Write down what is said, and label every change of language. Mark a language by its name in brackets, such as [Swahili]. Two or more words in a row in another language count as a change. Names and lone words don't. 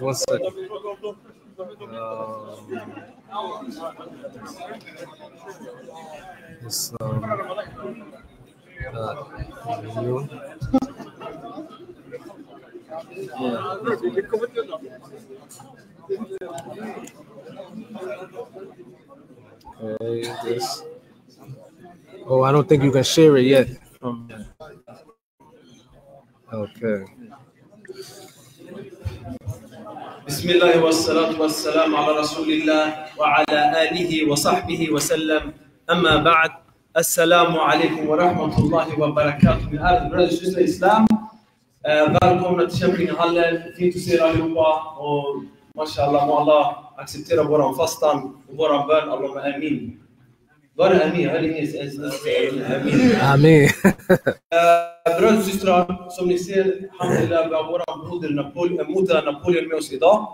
[English] One second. It's, okay, this. Oh, I don't think you can share it yet. Okay. [Arabic] بسم الله والصلاة والسلام على رسول الله وعلى آله وصحبه وسلم. أما بعد, السلام عليكم ورحمة الله وبركاته. [Swedish] Min ärade bröder och systrar i Islam. Välkomna till Kämpingehallen. Fint att se er allihopa. Och mashallah, må Allah acceptera våran fastan och våran bön. [Arabic] اللهم آمين. [Swedish] Var det amin? Jag hörde ingen amin. Bröder och systrar, som ni ser, alhamdulillah, vi har våran broder Mutah Napoleon med oss idag.